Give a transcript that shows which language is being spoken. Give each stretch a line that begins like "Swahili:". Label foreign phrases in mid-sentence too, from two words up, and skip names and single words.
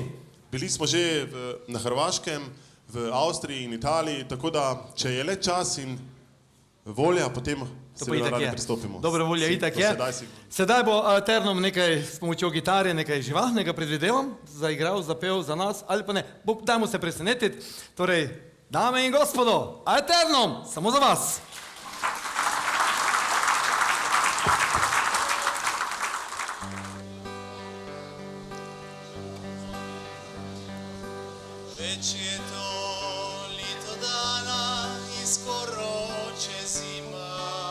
Slovenian: Bili smo že na Hrvaškem, v Avstriji in Italiji, tako da, če je le čas in volja, potem seveda radi pristopimo. Dobra volja itak je. Sedaj bo Eternum nekaj s pomočjo gitare, nekaj živahnega, predvidevam, zaigral, zapel za nas, ali pa ne. Dajmo se presenetiti. Torej, dame in gospodo, Eternum, samo za vas.
Croatian: Već je to lito dana i skoro će zima.